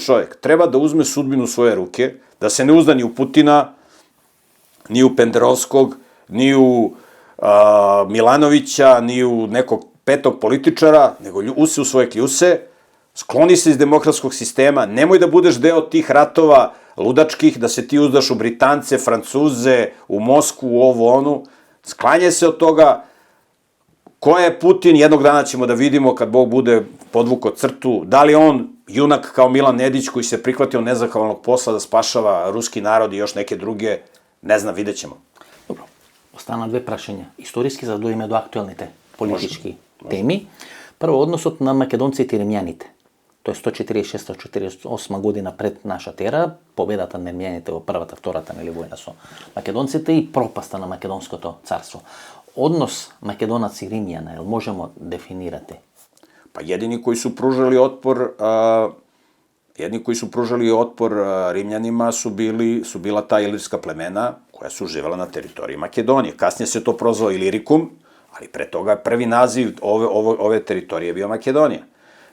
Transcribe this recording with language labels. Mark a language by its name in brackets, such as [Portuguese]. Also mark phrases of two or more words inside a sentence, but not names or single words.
[Serbian] čovjek treba da uzme sudbinu u svoje ruke, da se ne uzda ni u Putina, ni u Penderovskog, ni u Milanovića, ni u nekog petog političara, nego use u svoje kljuse, skloni se iz demokratskog sistema, nemoj da budeš deo tih ratova ludačkih, da se ti uzdaš u Britance, Francuze, u Moskvu, u ovo, onu, sklanje se od toga. Ko je Putin, jednog dana ćemo da vidimo kad Bog bude podvukao crtu, da li on junak kao Milan Nedić koji se prihvatio nezahvalnog posla da spašava ruski narod i još neke druge, ne znam, vidjet ćemo. [Macedonian] Добро, остана две прашања. Историски, за да дојдеме до актуелните политички теми. Прво, односот на македонците и римјаните. Тоа е 146-148 година пред нашата ера, победата на римјаните во првата, втората војна со македонците и пропаста на македонското царство. [Serbian] Odnos Makedonac i Rimljana, jel možemo definirati? Pa jedini koji su pružali otpor Rimljanima su bila ta ilirska plemena koja su živela na teritoriji Makedonije. Kasnije se to prozvao Ilirikum, ali pre toga prvi naziv ove teritorije je bio Makedonija.